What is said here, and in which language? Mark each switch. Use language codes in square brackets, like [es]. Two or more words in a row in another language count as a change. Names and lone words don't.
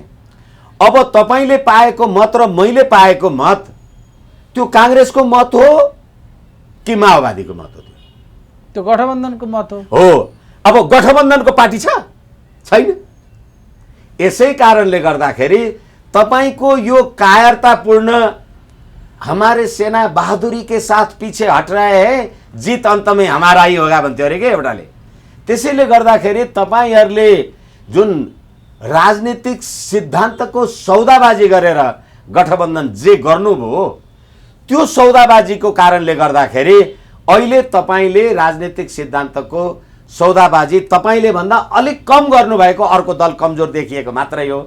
[ne] अब तपाईँले पाएको मत र मैले पाएको मत त्यो कांग्रेसको मत हो कि माओवादीको मत हो? त्यो गठबन्धनको मत हो। अब गठबन्धनको पार्टी छैन। यसै कारणले गर्दाखेरि तपाईँको यो कायरतापूर्ण [hi] हमारे सेना बहादुरी के साथ पीछे हट रहे हैं, जीत अंत में हमारा ही होगा [ne] भन्थ्यो अरे के एउटाले। त्यसैले गर्दाखेरि तपाईँहरूले जुन राजनीतिक सिद्धान्तको सौदाबाजी गरेर गठबन्धन जे गर्नुभयो त्यो सौदाबाजीको कारणले गर्दाखेरि अहिले तपाईँले राजनीतिक सिद्धान्तको सौदाबाजी तपाईँले भन्दा अलिक कम गर्नुभएको अर्को दल कमजोर देखिएको मात्रै हो।